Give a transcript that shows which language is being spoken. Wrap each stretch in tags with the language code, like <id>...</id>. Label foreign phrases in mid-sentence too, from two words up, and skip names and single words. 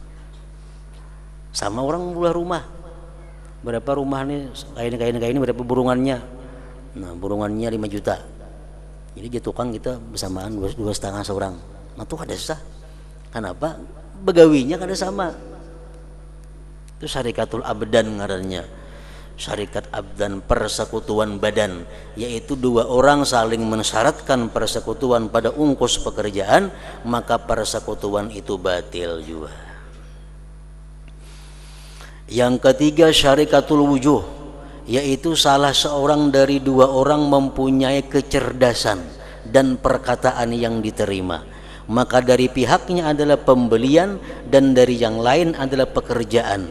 <bjn>Sama orang belah rumah, berapa rumah nih kain ini berapa burungannya, nah burungannya 5 juta, jadi tukang kita bersamaan 2,5 seorang. Nah tuh kada sah. Kenapa? Begawinya kada sama. Itu</bjn> <ar>شركة الأبدان</ar> <bjn>ngarannya.</bjn> <id>Syarikat abdan persekutuan badan, yaitu 2 orang saling mensyaratkan persekutuan pada ungkus pekerjaan, maka persekutuan itu batil juga. Yang ketiga</id> <ar>شركة الوجوه,</ar> <id>yaitu salah seorang dari 2 orang mempunyai kecerdasan dan perkataan yang diterima, maka dari pihaknya adalah pembelian dan dari yang lain adalah pekerjaan.</id>